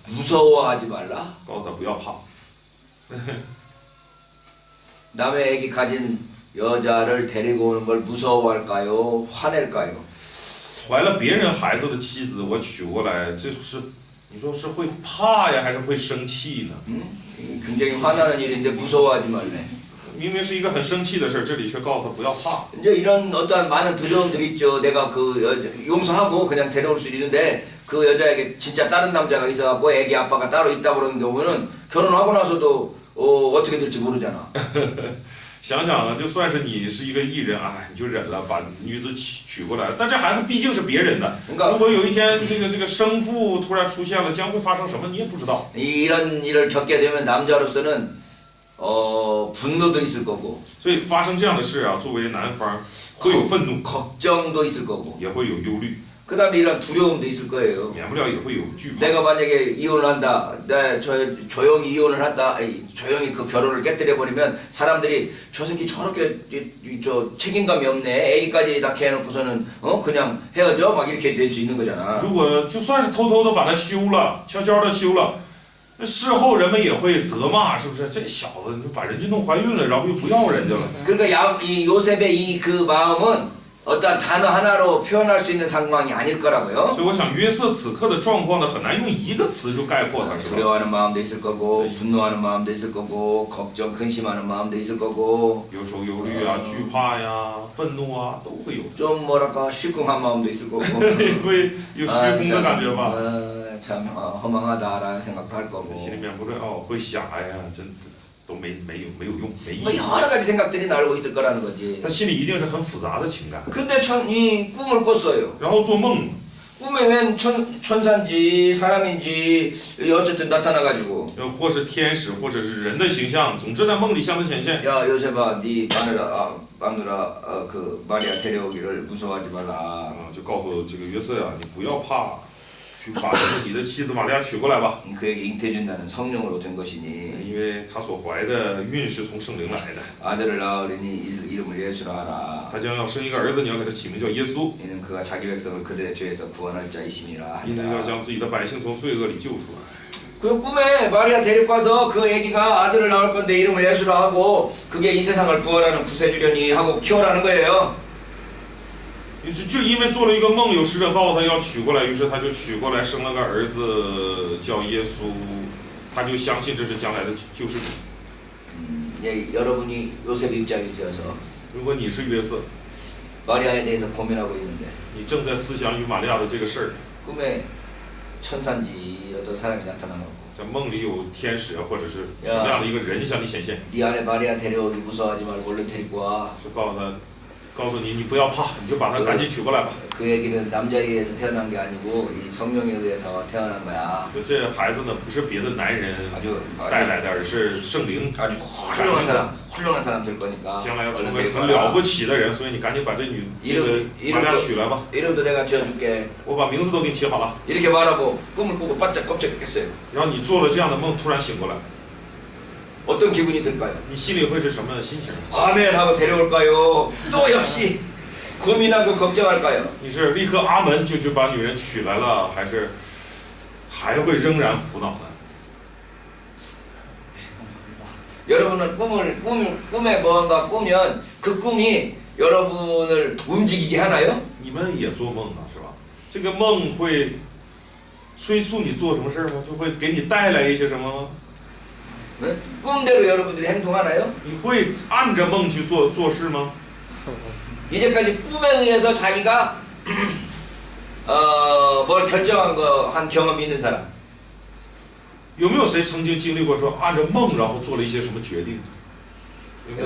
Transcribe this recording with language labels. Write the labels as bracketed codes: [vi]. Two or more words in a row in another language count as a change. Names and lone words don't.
[ko] 무서워하지 말라. [zh] 告诉他不要怕。 [ko] 남의 애기 가진 여자를 데리고 오는 걸 무서워할까요? 화낼까요? [zh] 怀了别人孩子的妻子，我娶过来，这是你说是会怕呀，还是会生气呢？ [ko] 굉장히 화나는 일인데 무서워하지 말래. [zh] 明明是一个很生气的事，这里却告诉他不要怕。 [ko] 이제 이런 어떠한 많은 두려움들이 있죠. 내가 용서하고 그냥 데려올 수 있는데 그 여자에게 진짜 다른 남자가 있어갖고 애기 아빠가 따로 있다고 그러는 경우는 결혼하고 나서도 어떻게 될지 모르잖아. [zh] 想想啊，就算是你是一个艺人，哎，你就忍了，把女子娶过来，但这孩子毕竟是别人的。如果有一天这个生父突然出现了，将会发生什么，你也不知道。 [ko] 이런 일을 겪게 되면 남자로서는 분노도 있을 거고. [zh] 所以发生这样的事啊，作为男方会有愤怒， [ko] 걱정도 있을 거고. [zh] 也会有忧虑， [ko] 그다음에 이런 두려움도 있을 거예요. [zh] 免不了也会有惧怕。 [ko] 내가 만약에 이혼을 한다, 조용히 이혼을 한다, 조용히 그 결혼을 깨뜨려 버리면 사람들이 저 새끼 저렇게 저 책임감이 없네, 애기까지 낳게 해놓고서는 그냥 헤어져 막 이렇게 될 수 있는 거잖아. [zh] 如果就算是偷偷的把他休了，悄悄的休了，那事后人们也会责骂，是不是？这小子你把人家弄怀孕了，然后又不要人家了。 [ko] 그러니까 이 요셉의 그 마음은 어떤 단어 하나로 표현할 수 있는 상황이 아닐 거라고요. [zh] 所以我想约瑟此刻的状况呢，很难用一个词就概括他，是吧？ [ko] 두려워하는 마음도 있을 거고, 분노하는 마음도 있을 거고, 걱정, 근심하는 마음도 있을 거고, [zh] 忧愁、忧虑啊，惧怕呀，愤怒啊，都会有的， [ko] 좀 뭐랄까 시궁한 마음도 있을 거고. [zh] 也会有虚空的感觉吧？ [ko] 참 허망하다라는 생각도 할 거고. [zh] 心里面不是会想，哎呀，真都没有用，没意 [ko] 뭐 [zh] 义。 [ko] 여러 가지 생각들이 날고 있을 거라는 거지. [zh] 他心里一定是很复杂的情感， [ko] 근데 이 꿈을 꿨어요. [zh] 然后做梦， [ko] 꿈에 웬 천사인지 사람인지 어쨌든 나타나가지고. [zh] 或是天使，或者是人的形象，总之在梦里向他显现。 [ko] 야 요셉아, 네 마누라 그 마리아 데려오기를 무서워하지 말라. [zh] 就告诉这个约瑟呀，你不要怕，去把你的妻子玛利亚娶过来吧， [ko] 그에게 잉태준다는 성령으로 된 것이니 [zh] 因为她所怀的孕是从圣灵来的。 [ko] 아들을 낳으리니 이름을 예수라 하라. [zh] 他将要生一个儿子，你要给他起名叫耶稣， [ko] 이는 그가 자기 백성을 그들의 죄에서 구원할 자이심이라 [zh] 因为要 [ko] 하니라. [zh] 将自己的百姓从罪恶里救出来。 [ko] 그 꿈에 마리아 데리고 와서 그 애기가 아들을 낳을 건데 이름을 예수라 하고 그게 이 세상을 구원하는 구세주려니 하고 키워라는 거예요. [zh] 就因为做了一个梦，有使者告诉他要娶过来，于是他就娶过来，生了个儿子叫耶稣，他就相信这是将来的救世主。 [ko] 예, 여러분이 요셉 입장이 되어서 [zh] 如果你是约瑟， [ko] 마리아에 대해서 고민하고 있는데 [zh] 你正在思想与玛利亚的这个事儿， [ko] 꿈에 천사인지 어떤 사람이 나타나고 [zh] 在梦里有天使或者是什么样的一个人向你显现， [ko] 네 안에 마리아 데려오기 무서워하지 말고 얼른 데리고 와. [zh] 就告诉你，你不要怕，你就把他赶紧娶过来吧。 [ko] 그 애기는 남자에 의해서 태어난 게 아니고 이 성령에 의해서 태어난 거야. [zh] 说这孩子呢不是别的男人 [ko] 아주 [zh] 带来的，而是圣灵 [ko] 아주 훌륭한 사람 될 거니까 [zh] 将来要成 [ko] 얼른 [zh] 为 [ko] 데리고 [zh] 很了 [ko] 와라. [zh] 不起的人，所以你赶紧把这个玛利亚娶来吧。 [ko] 이름도 내가 지어줄게. [zh] 我把名字都给你起好了。 [ko] 이렇게 말하고 꿈을 꾸고 바짝 깜짝했어요. [zh] 然后你做了这样的梦，突然醒过来， [ko] 어떤 기분이 들까요? [zh] 你心里会是什么心情？ [ko] 아멘 하고 데려올까요? 또 역시 고민하고 걱정할까요? [zh] 你是立刻阿门就去把女人娶来了，还是还会仍然苦恼呢？ [ko] 여러분은 꿈에 뭔가 꾸면 그 꿈이 여러분을 움직이게 하나요? [zh] 你们也做梦啊，是吧？这个梦会催促你做什么事儿吗？就会给你带来一些什么吗？ [ko] 네? 꿈대로 여러분들이 행동하나요? [zh] 你会按着梦去做事吗？ [ko] 이제까지 꿈에 의해서 자기가 뭘 결정한 한 경험이 있는 사람? [zh] 有没有谁曾经经历过说按着梦然后做了一些什么决定？有没有